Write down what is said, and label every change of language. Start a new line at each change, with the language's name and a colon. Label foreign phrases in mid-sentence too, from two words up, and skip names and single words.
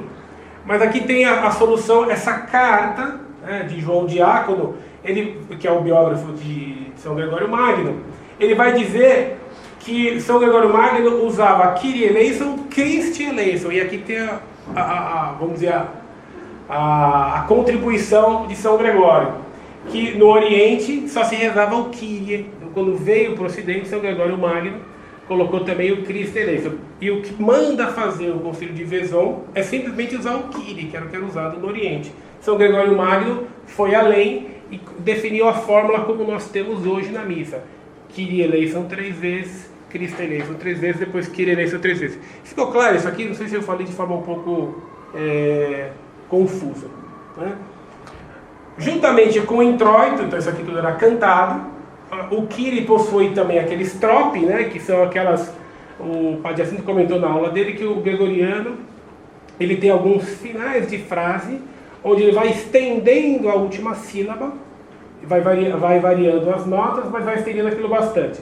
Portuguese: Mas aqui tem a solução, essa carta, né, de João Diácono, ele, que é o biógrafo de São Gregório Magno, ele vai dizer que São Gregório Magno usava
Greek: Kyrie eleison, Christi eleison,
Portuguese: e aqui tem vamos dizer, a contribuição de São Gregório, que no Oriente só se rezava o Kyrie. Então, quando veio para o Ocidente, São Gregório Magno colocou também o
Greek: Christi eleison.
Portuguese: E o que manda fazer o concílio de Vaison é simplesmente usar o Kyrie, que era o que era usado no Oriente. São Gregório Magno foi além e definiu a fórmula como nós temos hoje na missa.
Greek: Kyrie eleison
Portuguese: 3 vezes,
Greek: Christi eleison
Portuguese: 3 vezes, depois
Greek: Kyrie eleison
Portuguese: 3 vezes. Ficou claro isso aqui? Não sei se eu falei de forma um pouco confusa, né? Juntamente com o introito, então isso aqui tudo era cantado, o Kyrie possui também aqueles trope, né, que são aquelas, o Padre Jacinto comentou na aula dele que o gregoriano, ele tem alguns finais de frase, onde ele vai estendendo a última sílaba, vai variando as notas, mas vai estendendo aquilo bastante.